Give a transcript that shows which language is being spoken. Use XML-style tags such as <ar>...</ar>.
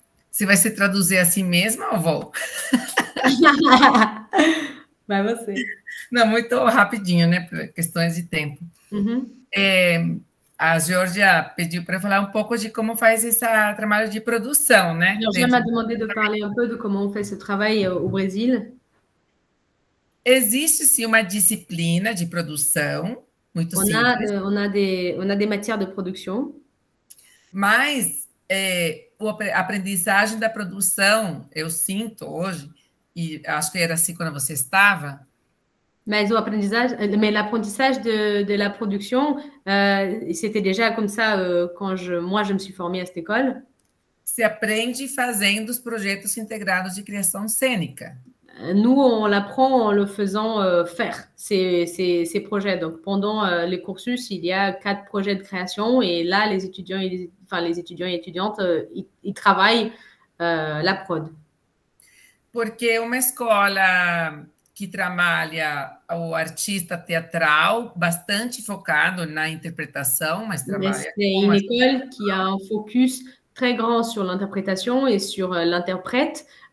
<pt>Você vai se traduzir assim mesmo ou vou? Vai você. Não, muito rapidinho, né, por questões de tempo. Uhum. A Georgia pediu para falar um pouco de como faz esse trabalho de produção, né?</pt> <fr>Georgia m'a demandé de parler un peu de comment on fait ce travail au Brésil.</fr> <pt>Existe sim uma disciplina de produção muito simples.</pt> <fr>On a des matières de production.</fr> <pt>Mas a aprendizagem da produção, eu sinto hoje, e acho que era assim quando você estava.</pt> <fr>Mais l'apprentissage de la production, c'était déjà comme ça quand moi je me suis formée à cette école.</fr> <pt>Se aprende fazendo os projetos integrados de criação cênica.</pt> <fr>Nous, on l'apprend en le faisant faire ces projets. Donc, pendant les cursus, il y a 4 projets de création et là, les étudiants et étudiantes, ils travaillent la prod.</fr> <pt>Porque uma escola que trabalha o artista teatral, bastante focado na interpretação, mas trabalha...</pt> <fr>C'est une école qui a un focus très grand sur l'interprétation et sur l'interprète.</fr>